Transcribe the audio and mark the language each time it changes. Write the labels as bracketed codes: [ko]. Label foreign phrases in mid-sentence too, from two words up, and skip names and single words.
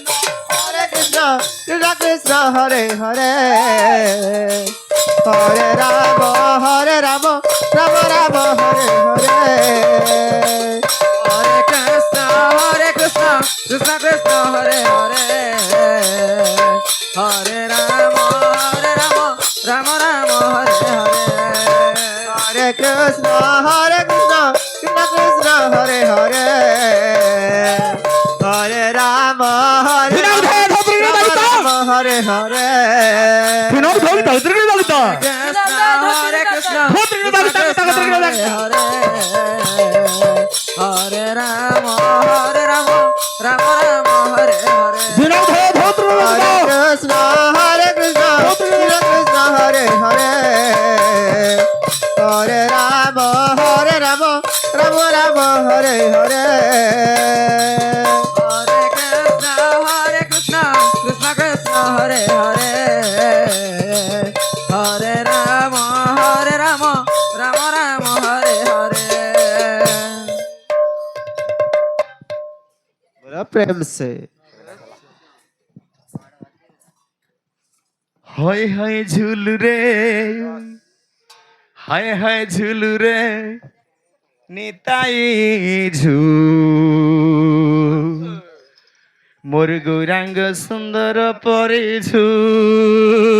[sa] কৃষ্ণ কৃষ্ণ হরে হরে হরে রাম রাম রাম হরে হরে Hare Krishna, Krishna Krishna, Hare Hare. Hare Rama, Rama Rama, Hare Hare. হরে কৃষ্ণ কৃষ্ণ কৃষ্ণ হরে হরে হরে রাম রাম হরে হরে [bn] বিনোদ ভক্ত ত্রিগুণ ভক্ত [sa] Krishna, Hare Krishna, Hare Krishna Krishna, Hare Hare. Hare Rama, Rama Rama, Hare Hare. [bn] বিনোদ ভক্ত [sa] হরে কৃষ্ণ কৃষ্ণ কৃষ্ণ হরে হরে হরে রাম রাম রাম হরে হরে Hare Krishna, Krishna Krishna, Hare Hare. Hare Rama, Rama Rama, Hare Hare. [hi] बोलो प्रेम से [bn] হায় হায় ঝুলু রে হায় হায় ঝুলু রে নিতাই ঝুল মোর গৌরাঙ্গ সুন্দর পরে ঝুল